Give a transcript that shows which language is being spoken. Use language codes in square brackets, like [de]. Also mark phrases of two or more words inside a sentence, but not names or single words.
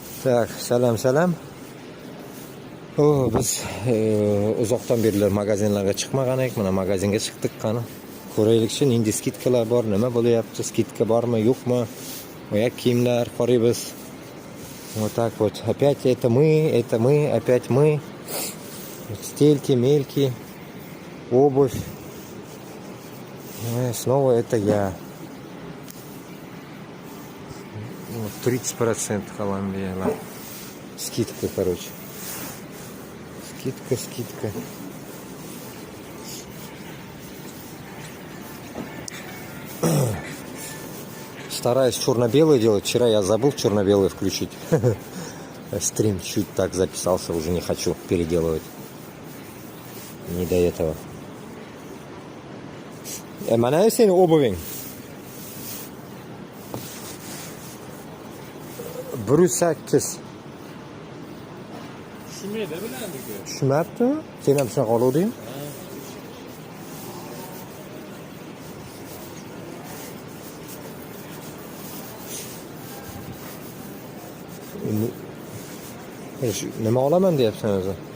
[ru] Так, [uz] salam. Biz uzoqdan berilar magazinlarga chiqmagan edik. Mana magazinga chiqdik qani. Ko'raylikchi, endi skidkalar bor, nima bo'layapti? Skidka bormi, yo'qmi? Oyoq kiyimlar qaraymiz. [ru] Вот так вот. Опять это мы, опять мы. Стельки, мельки, обувь. И снова это я. 30% Колумбия. Скидка, короче. Скидка. Стараюсь черно-белый делать. Вчера я забыл черно-белый включить. Стрим чуть так записался, уже не хочу переделывать. Не до этого. [uz] Mana seni obuving. 1.8. Tushmaydi bilandiku. Tushmabdimi? Sen ham shunaqa oluvding? Nima olaman deyapsan o'zi?